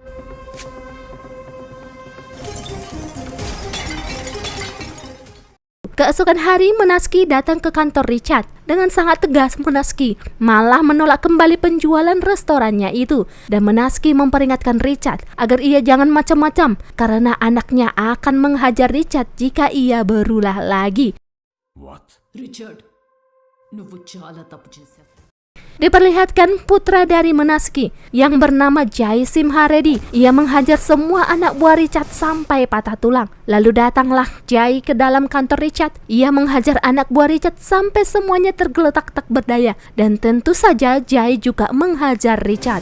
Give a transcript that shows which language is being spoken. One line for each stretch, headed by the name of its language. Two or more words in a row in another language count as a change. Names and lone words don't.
Indonesian: Keesokan hari Menakshi datang ke kantor Richard. Dengan sangat tegas Menakshi malah menolak kembali penjualan restorannya itu. Dan Menakshi memperingatkan Richard agar ia jangan macam-macam karena anaknya akan menghajar Richard jika ia berulah lagi.
English: What? Richard,
Telugu: నువ్వు చాలా తప్పు చేశావు.
Indonesian: Diperlihatkan putra dari Menakshi yang bernama Jai Simha Reddy. Ia menghajar semua anak buah Richard sampai patah tulang. Lalu datanglah Jai ke dalam kantor Richard. Ia menghajar anak buah Richard sampai semuanya tergeletak tak berdaya. Dan tentu saja Jai juga menghajar Richard.